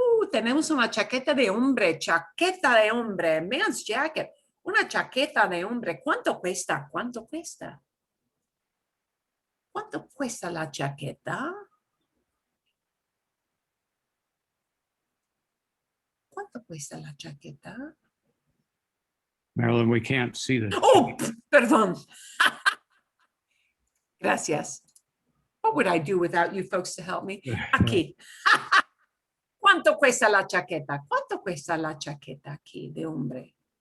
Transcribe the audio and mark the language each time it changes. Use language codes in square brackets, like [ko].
[es] Tenemos una chaqueta de hombre. [en] Man's jacket. [es] Una chaqueta de hombre. ¿Cuánto cuesta? ¿Cuánto cuesta la chaqueta? ¿Cuánto cuesta la chaqueta? [en] Marilyn, we can't see this. [es] Oh, perdón. Gracias. [en] What would I do without you folks to help me? [es] Aquí. ¿Cuánto cuesta la chaqueta? ¿Cuánto cuesta la chaqueta aquí de hombre?